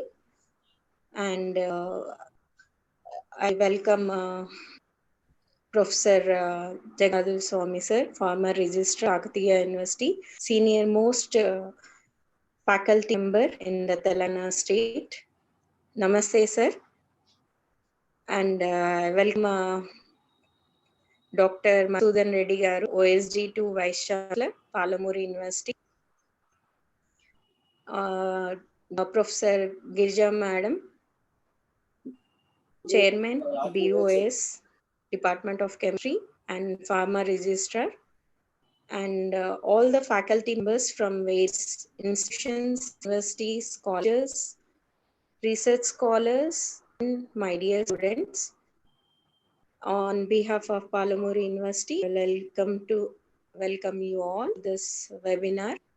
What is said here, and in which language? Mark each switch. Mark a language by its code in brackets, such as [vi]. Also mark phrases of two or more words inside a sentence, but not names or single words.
[en] And I welcome Professor Jagadul Swami sir, former Registrar, Kakatiya University, senior most faculty member in the Telangana state. Namaste, sir. And welcome Dr. Madhusudan Reddy garu, OSD2 Vice Chancellor, Palamuru University. Professor Girja Madam, Chairman, BOS, Department of Chemistry and Pharma Registrar, and all the faculty members from various institutions, universities, colleges, research scholars, and my dear students. On behalf of Palamuru University, welcome you all to this webinar.